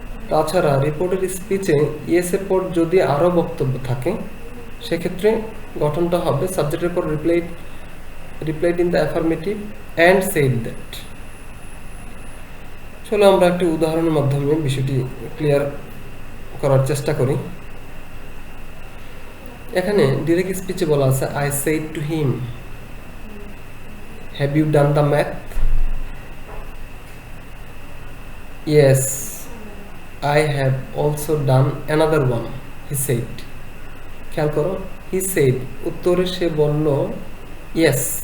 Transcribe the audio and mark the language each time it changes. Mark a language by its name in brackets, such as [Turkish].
[Bangla] তাছাড়া রিপোর্টের স্পিচে ইয়েসের পর যদি আরও বক্তব্য থাকে, সেক্ষেত্রে গঠনটা হবে সাবজেক্টের পর [English] Replied in the affirmative and said that. [Bangla] চলো আমরা একটি উদাহরণের মাধ্যমে বিষয়টি ক্লিয়ার করার চেষ্টা করি। এখানে ডিরেক্ট স্পিচে বলা আছে [English] I said to him, have you done the math? Yes, I have also done another one, he said। [Bangla] খেয়াল করো, [English] he said, [Bangla] উত্তরে সে বলল yes।